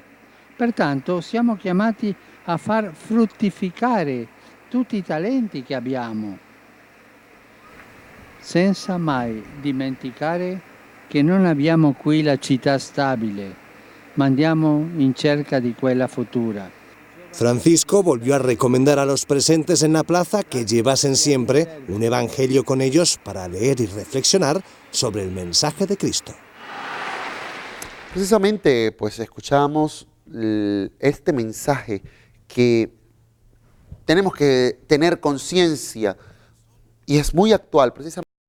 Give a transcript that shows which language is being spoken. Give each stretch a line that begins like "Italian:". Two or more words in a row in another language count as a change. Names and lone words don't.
Italian: Pertanto siamo chiamati a far fruttificare tutti i talenti che abbiamo, senza mai dimenticare che non abbiamo qui la città stabile, ma andiamo in cerca di quella futura.
Spanish: Francisco volvió a recomendar a los presentes en la plaza que llevasen siempre un evangelio con ellos para leer y reflexionar sobre el mensaje de Cristo. Precisamente, pues escuchamos este mensaje que tenemos que tener conciencia y es muy actual, precisamente.